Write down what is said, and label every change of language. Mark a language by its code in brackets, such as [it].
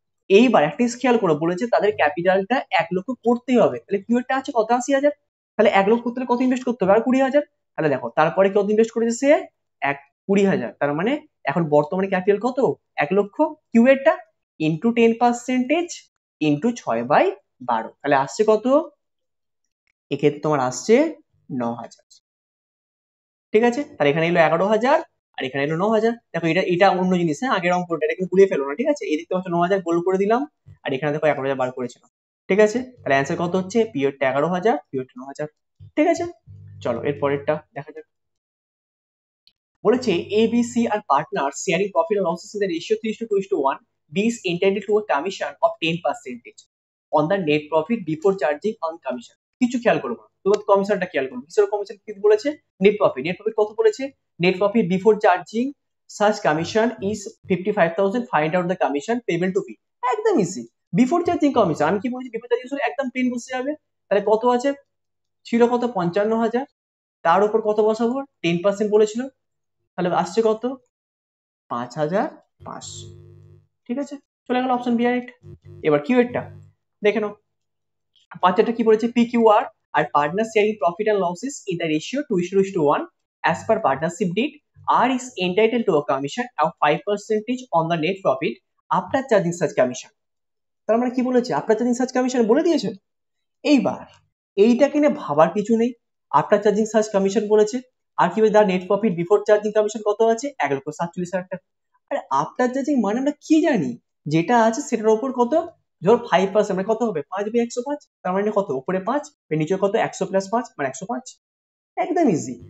[bn] এইবার একটা খেয়াল করে বলেছে তাদের ক্যাপিটালটা 1 লক্ষ করতেই হবে, তাহলে কিউ এরটা আছে কত 80,000, তাহলে 1 লক্ষ করতে কত ইনভেস্ট করতে হবে আর 20,000, তাহলে দেখো তারপরে কত ইনভেস্ট করেছে সে 20,000, তার মানে এখন বর্তমানে ক্যাপিটাল কত 1 লক্ষ, কিউ এরটা ইন্টু 10% ইন্টু 6/12, তাহলে আসছে কত, এক্ষেত্রে তোমার আসছে 9,000, ঠিক আছে। তাহলে এখানে এলো 11,000 আর এখানে এলো 9,000। দেখো এটা অন্য জিনিস, হ্যাঁ আগের অঙ্কটা, এটা কিন্তু ঘুরিয়ে ফেলো না, ঠিক আছে। এই দিকটা হচ্ছে 9,000 গোল করে দিলাম আর এখানে দেখো 11,000 বার করেছিলাম, ঠিক আছে। তাহলে অ্যান্সার কত হচ্ছে, পিরিয়ডটা 11,000, পিরিয়ডটা 9,000, ঠিক আছে। চলো এর পরেরটা দেখা যাক। [en] বলেছে ABC আর partner sharing profit and losses in the ratio 3:2:1. B is entitled to a commission of 10% on the net profit before charging on commission. [bn] কিছু খেয়াল করবো না, তোমার কমিশনটা খেয়াল করবো, কিসের কমিশন কি বলেছে, নেট প্রফিট, নেট প্রফিট কত বলেছে, net profit before charging [en] such commission is 55,000, find out the commission payable to B. [bn] একদম ইজি, বিফোর চার্জিং কমিশন, আমি কি বলছি বিফোর চার্জিং একদম প্লেন বসে যাবে, তাহলে কত আছে, ছিল কত 55,000, তার উপর কত বসাবো 10% বলেছিল, তাহলে আসছে কত 5,500, ঠিক আছে। চলে গেল অপশন বি রাইট। এবার কিউ এরটা দেখে নাও, পাঁচটা কি বলেছে, [en] P Q R partner sharing profit and losses in the ratio 2:1 as per partnership deed. R is entitled to a commission of 5% on the net profit after charging such commission. [bn] তার মানে কি বলেছে, after charging search commission বলে দিয়েছে। এইবার এইটা কিনে ভাবার কিছু নেই, আফটার চার্জিং সার্চ কমিশন বলেছে, আর কি দা net profit before charging commission কত আছে 1,47,000 টাকা। আরে আফটার চার্জিং মানে আমরা কি জানি, যেটা আছে সেটার উপর কত, ধর 5% মানে কত হবে 5/105, তার মানে কত উপরে 5 নিচে কত 100 + 5 মানে 105, একদম ইজি।